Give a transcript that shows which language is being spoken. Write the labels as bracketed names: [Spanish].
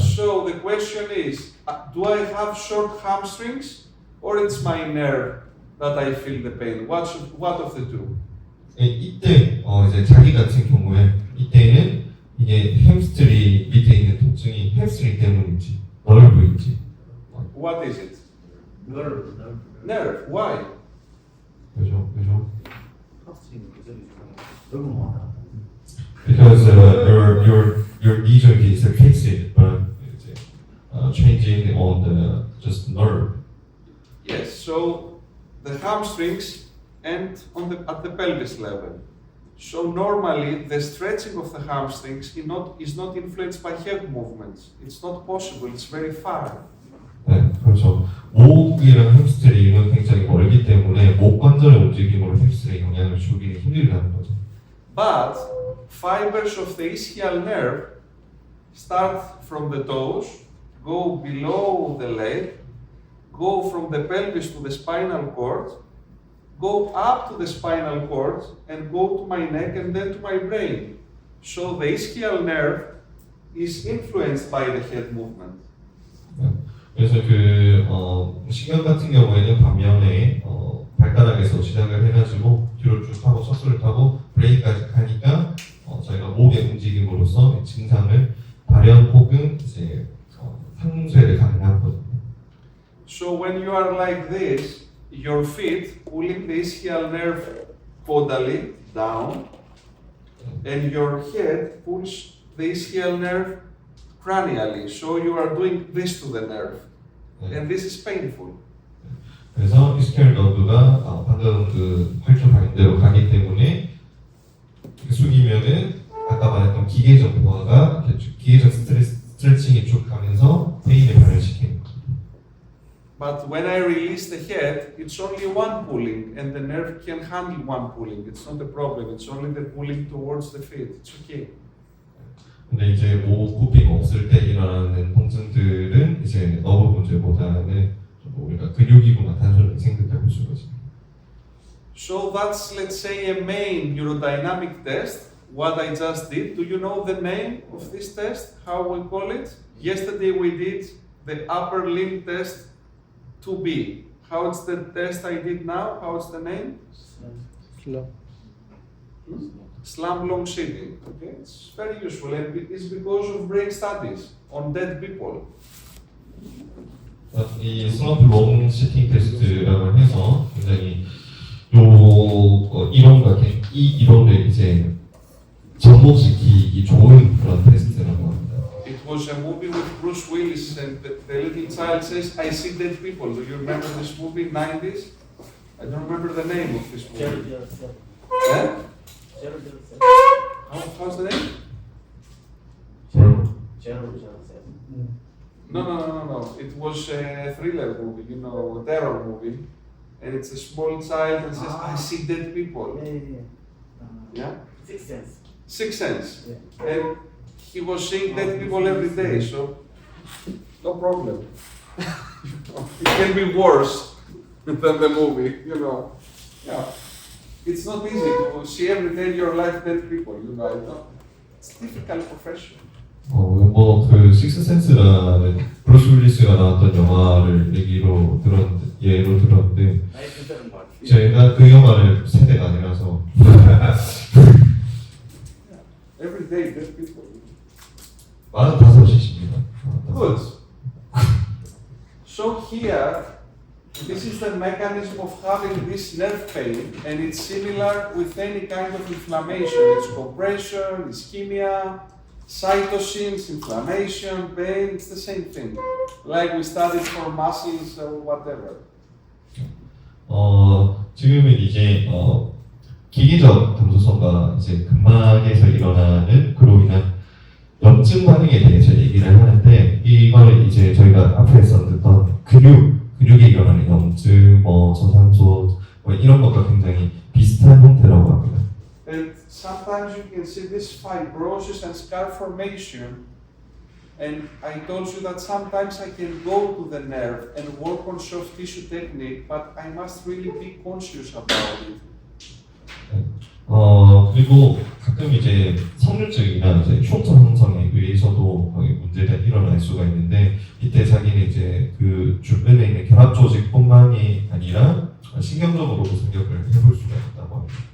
[English] So the question is, do I have short hamstrings or it's my nerve that I feel the pain? What of the two? [Korean] 네, 이때 이제 자기 같은 경우에 이때는 이게 햄스트링 밑에 있는 통증이 햄스트링 때문인지 널브인지 [English] What is it? nerve. Nerve. Why? [Korean] 그죠? hamstring 그대로 넓은 거 같아. [English] Because your knee joint is fixed, but 이제 changing on the just nerve. Yes. So the hamstrings end at the pelvis level. So normally the stretching of the hamstrings is not influenced by head movements. It's not possible. It's very far. [Korean] 네, 그렇죠. 목이랑 햄스트링은 굉장히 멀기 때문에 목 관절의 움직임으로 햄스트링에 영향을 주기 힘들다는 거죠. [English] But fibers of the ischial nerve start from the toes, go below the leg, go from the pelvis to the spinal cord, go up to the spinal cord, and go to my neck and then to my brain. So the ischial nerve is influenced by the head movement. [Korean] 네. 그래서 신경 같은 경우에는 반면에 발가락에서 시작을 해가지고 뒤로 쭉 타고 척수를 타고 브레인까지 가니까 저희가 목의 움직임으로써 증상을 발현 혹은 이제 상쇄를 가능하거든요. [English] So when you are like this, your feet pulling the ischial nerve caudally down, and your head pulls the ischial nerve cranially. So you are doing this to the nerve, and this is painful. [Korean] 그래서 이스케일 너브가 방금 활주 바인대로 가기 때문에 숙이면은 아까 말했던 기계적 보호가 기계적 스트레칭이 쭉 가면서 페인을 발현시키는 거죠. [English] But when I release the head, it's only one pulling, and the nerve can handle one pulling. It's not a problem. It's only the pulling towards the feet. It's okay. [Korean] 근데 이제 목 굽힘 없을 때 일어나는 통증들은 이제 너브 문제보다는 좀 우리가 근육이구나 단순하게 생각해 볼 수가 있습니다. [English] So that's, let's say, a main neurodynamic test. What I just did. Do you know the name of this test? How we call it? Yesterday we did the upper limb test 2B. How's the test I did now? How's the name? Slam long sitting. Okay, it's very useful, and it's because of brain studies on dead people. [Korean] 이 슬럼프 롱 시팅 테스트라고 해서 굉장히 이론과 이 이론을 이제 접목시키기 좋은 그런 테스트라고 합니다. [English] It was a movie with Bruce Willis, and the little child says, "I see dead people." Do you remember this movie, 90s? I don't remember the name of this movie. Eh? How's the name? No. It was a thriller movie, a terror movie. and it's a small child and says, I see dead people. [Korean] 예. [English] Yeah? Sixth sense. Sixth sense. Yeah. And he was seeing dead people every day, so no problem. It can be worse than the movie, you know. Yeah. It's not easy to see every day in your life dead people, you know. It's a difficult profession. [Korean] 뭐그 식스센스라는 브루스 윌리스가 나왔던 영화를 예로 들었는데 나의 진짜는 말. 제가 그 영화를 세대가 아니라서 [English] Every day dead people. [Korean] 45이십니다. [English] Good. So here, this is the mechanism of having this nerve pain, and it's similar with any kind of inflammation. It's compression, ischemia, cytosines, inflammation, pain, it's the same thing. Like we studied for muscles or whatever. [Korean] 지금은 이제 기계적 감소성과 이제 근막에서 일어나는 그로 인한 염증 반응에 대해서 얘기를 하는데 이걸 이제 저희가 앞에 썼던 근육에 일어나는 염증, 저산소 이런 것과 굉장히 비슷한 형태라고 합니다. [English] And sometimes you can see this fibrosis and scar formation. And I told you that sometimes I can go to the nerve and work on soft tissue technique, but I must really be conscious about it. [Korean] 그리고 가끔 이제 성류증이나 이제 흉터 형성에 의해서도 문제가 일어날 수가 있는데 이때 자기는 이제 그 주변에 있는 결합 조직뿐만이 아니라 신경적으로도 생각을 해볼 수가 있다고 합니다.